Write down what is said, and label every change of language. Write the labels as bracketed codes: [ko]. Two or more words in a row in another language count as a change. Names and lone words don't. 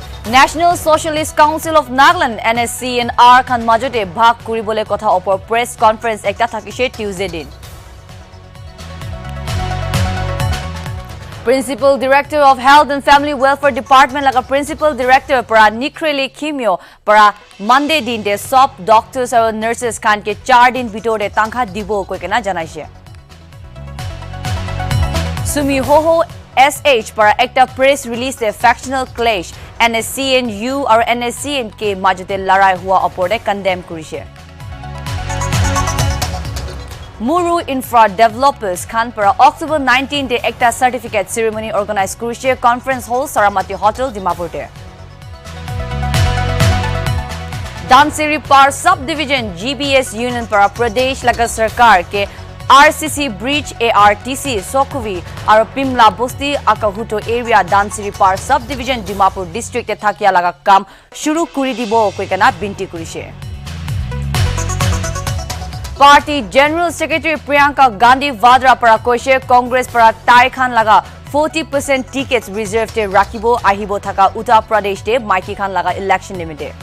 [nag] National Socialist Council of Nagaland NSCNR khan majote bhag kuribole kotha opor [en] press conference [nag] ekta thakise Tuesday din. Principal Director of Health and Family Welfare Department laga Principal Director para Nikrele Kimio para Monday din de [en] sop doctors or nurses khan [nag] ke 4 din bitore tangkha dibo koikena janaise. Sumi Hoho SH para ekta press release de factional clash NSCNU or NSCNK majote larai hua opore condemn kurise. Muru Infra Developers Khan para October 19 de ekta [en] certificate ceremony [nag] organized kurise [en] conference hall [nag] Saramati Hotel Dimapur te. Dansiri Par Subdivision GBS Union para Pradesh laga sarkar ke RCC Breach ARTC Sokuvi aru Pimla Bosti Akahuto area Dansiri Par Subdivision Dimapur district te thakia laga kam shuru kuri dibo koikana binti kurise. Party General Secretary Priyanka Gandhi Vadra para koise Congress para Tai Khan laga 40% [en] tickets reserved [nag] te rakibo ahibo thaka Uttar Pradesh te Maiki Khan laga [en] election limit.